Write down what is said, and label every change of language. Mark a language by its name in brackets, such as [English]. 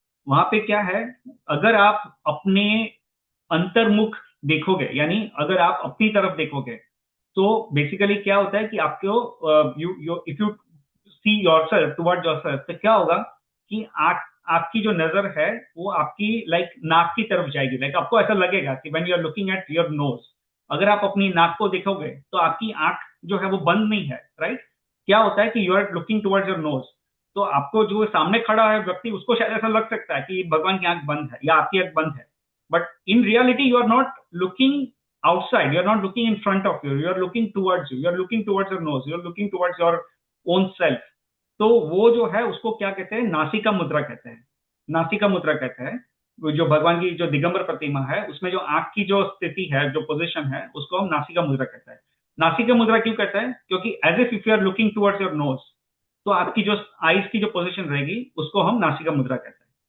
[Hindi] वहां पे क्या है, अगर आप अपने अंतर्मुख देखोगे, यानी अगर आप अपनी तरफ देखोगे, तो बेसिकली क्या होता है कि आपको [English] you if you see yourself towards yourself, [Hindi] तो क्या होगा कि आंख, आपकी जो नजर है वो आपकी लाइक नाक की तरफ जाएगी। लाइक आपको ऐसा लगेगा कि [English] when you are looking at your nose, [Hindi] अगर आप अपनी नाक को देखोगे तो आपकी आंख जो है वो बंद नहीं है, राइट। क्या होता है कि [English] you are looking towards your nose, [Hindi] तो आपको जो सामने खड़ा है व्यक्ति, उसको शायद ऐसा लग सकता है कि भगवान की आंख बंद है या आपकी आंख बंद है। [English] But in reality you are not looking outside, you're not looking in front of you, you're looking towards you, you're looking towards your nose, you're looking towards your own self। [Hindi] तो वो जो है उसको क्या कहते हैं, नासिका मुद्रा कहते हैं। नासिका मुद्रा कहते हैं। वो जो भगवान की जो दिगंबर प्रतिमा है उसमें जो आंख की जो स्थिति है, जो पोजीशन है, उसको हम नासिका मुद्रा कहते हैं। नासिका मुद्रा क्यों कहते हैं, क्योंकि [English] as if you are looking towards your nose, [Hindi] तो आपकी जो आईज की जो पोजीशन रहेगी उसको हम नासिका मुद्रा कहते हैं।